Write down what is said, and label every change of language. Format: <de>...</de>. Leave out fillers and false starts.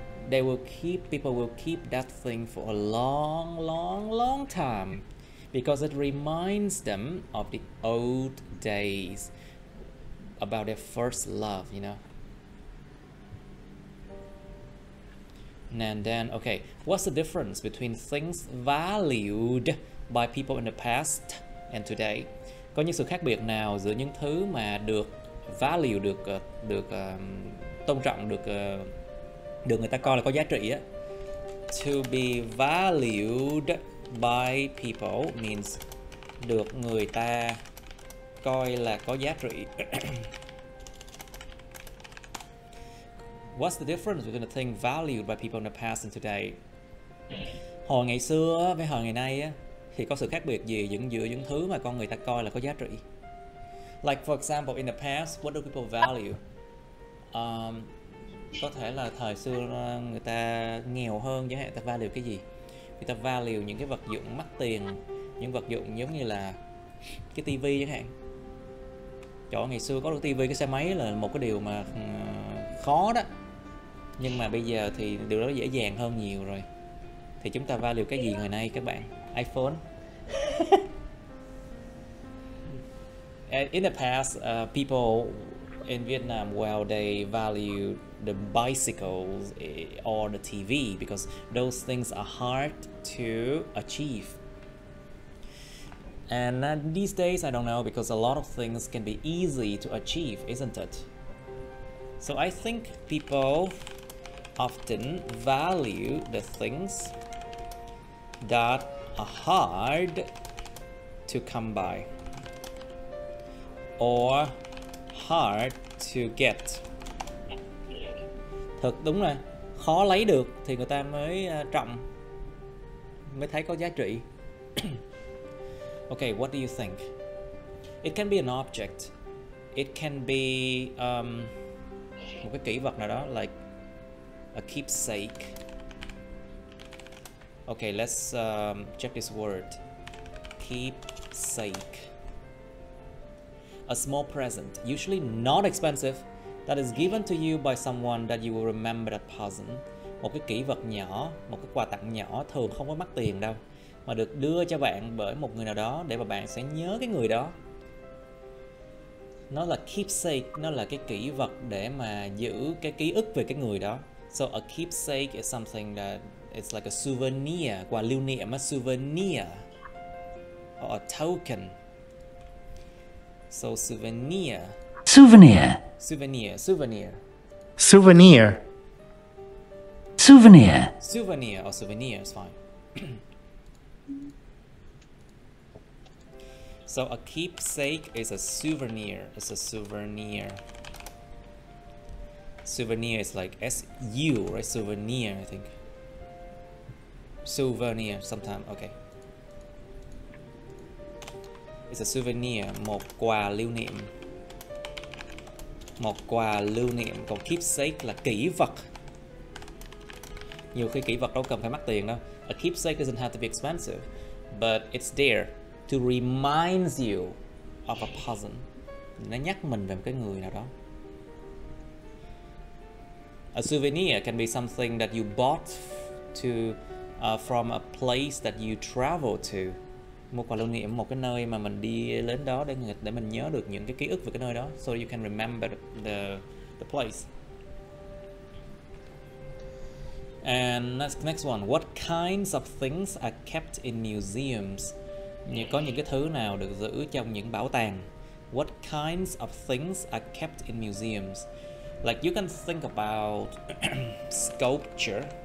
<en>People will keep that thing for a long time because it reminds them of the old days, about their first love, you know. And then, okay, what's the difference between things valued by people in the past and today?</en> <vi>Có những sự khác biệt nào giữa những thứ mà được value, được tôn trọng, được người ta coi là có giá trị á.</vi> <en>To be valued by people means</en> <vi>được người ta coi là có giá trị.</vi> <en>What's the difference between the thing valued by people in the past and today?</en> <vi>Hồi ngày xưa với hồi ngày nay á, thì có sự khác biệt gì giữa những thứ mà con người ta coi là có giá trị?</vi> <en>Like for example, in the past, what do people value?</en> <vi>Có thể là thời xưa người ta nghèo hơn chẳng hạn, người ta value cái gì? Người ta value những cái vật dụng mắc tiền, những vật dụng giống như là cái tivi chẳng hạn. Trời, ngày xưa có được tivi, cái xe máy là một cái điều mà khó đó. Nhưng mà bây giờ thì điều đó dễ dàng hơn nhiều rồi. Thì chúng ta value cái gì ngày nay các bạn?</vi> <en>iPhone. In the past, people in Vietnam, well, they valued the bicycles or the TV, because those things are hard to achieve. And these days, I don't know, because a lot of things can be easy to achieve, isn't it? So I think people often value the things that are hard to come by or hard to get.</en> <vi>Thật đúng rồi, khó lấy được thì người ta mới trọng, mới thấy có giá trị.</vi> <en>Okay, what do you think? It can be an object. It can be</en> <vi>một cái kỷ vật nào đó,</vi> <en>like a keepsake. Okay, let's check this word. Keepsake. A small present, usually not expensive, that is given to you by someone that you will remember that person.</en> <vi>Một cái kỷ vật nhỏ, một cái quà tặng nhỏ, thường không có mắc tiền đâu, mà được đưa cho bạn bởi một người nào đó để mà bạn sẽ nhớ cái người đó. Nó là keepsake, nó là cái kỷ vật để mà giữ cái ký ức về cái người đó.</vi> <en>So a keepsake is something that it's like a souvenir,</en> <vi>quà lưu niệm,</vi> <en>a souvenir or a token. So souvenir. Souvenir. Souvenir. Souvenir. Souvenir. Souvenir. Souvenir or souvenir is fine. So a keepsake is a souvenir. It's a souvenir. Souvenir is like S-U, right? Souvenir, I think. Souvenir, sometime, okay. It's a souvenir,</en> <vi>một quà lưu niệm. Một quà lưu niệm, còn keepsake là kỷ vật. Nhiều khi kỷ vật đâu cần phải mắc tiền đâu.</vi> <en>A keepsake doesn't have to be expensive, but it's there to remind you of a person.</en> <vi>Nó nhắc mình về một cái người nào đó.</vi> <en>A souvenir can be something that you bought to from a place that you travel to.</en> <vi>Một quà lưu niệm, một cái nơi mà mình đi đến đó để mình nhớ được những cái ký ức về cái nơi đó,</vi> <en>so you can remember the place. And next one, what kinds of things are kept in museums?</en> <vi>Có những cái thứ nào được giữ trong những bảo tàng?</vi> <en>What kinds of things are kept in museums? Like you can think about sculpture.</en>